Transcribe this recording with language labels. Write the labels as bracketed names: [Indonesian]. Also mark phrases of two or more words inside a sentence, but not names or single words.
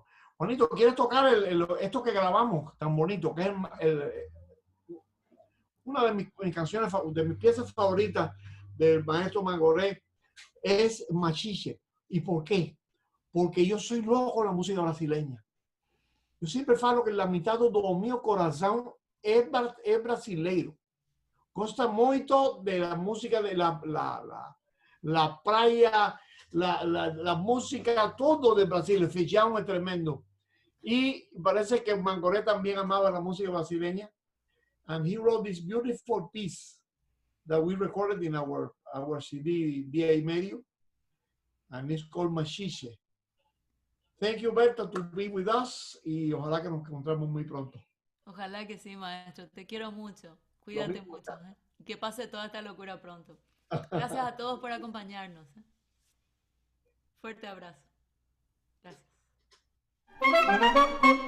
[Spanish] Juanito, ¿quieres tocar esto que grabamos tan bonito? Que es una de mis canciones, de mis piezas favoritas del maestro Mangoré, es Machiche. ¿Y por qué? Porque yo soy loco con la música brasileña. Yo siempre falo que la mitad [Portuguese] do meu coração é brasileiro. Gosta muito [Spanish] de la música de la playa, la música, todo de Brasil. El feijão es tremendo. Y parece que Mangoré también amaba la música brasileña. [English] And he wrote this beautiful piece that we recorded in our CD, Día y Medio. And it's called Machiche. Thank you, Berta, to be with us. [Spanish] Y ojalá que nos encontremos muy pronto. Ojalá que sí, maestro. Te quiero mucho. Cuídate mucho. Y que pase toda esta locura pronto. Gracias a todos por acompañarnos. Fuerte abrazo. Gracias.